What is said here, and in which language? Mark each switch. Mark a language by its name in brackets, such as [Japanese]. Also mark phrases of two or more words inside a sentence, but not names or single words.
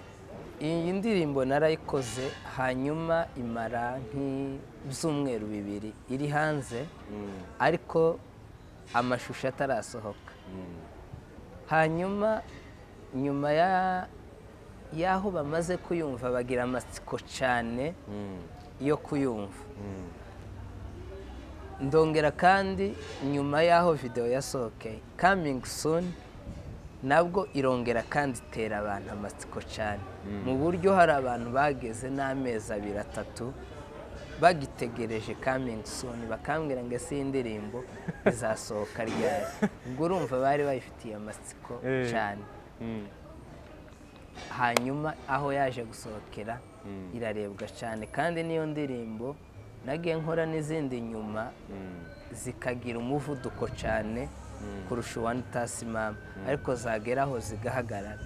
[Kinyarwanda] Iyi ndirimbo narayikoze hanyuma imara nk'ibyumweru 2 iri hanze ariko amashusho atarasohoka. Hanyuma nyuma y'aho bamaze kuyumva bagira amatsiko cyane yo kuyumva. Ndongera kandi nyuma y'aho video yasohokeye [English] coming soon [Kinyarwanda] nabwo irongera kandi itera abantu amatsiko cyane mu buryo hari abantu bageze n'amezi 2-3 bagitegereje [English] coming soon [Kinyarwanda] bakambwira ngo ese indirimbo izasohoka ryari. Ubwo urumva bari bayifitiye amatsiko cyane. Hanyuma aho yaje gusohokera irarebwa cyane kandi niyo ndirimbo nagiye nkora n'izindi nyuma zikagira umuvuduko cyane kurusha uwa Ntasi Mama, ariko zageraho zigahagarara.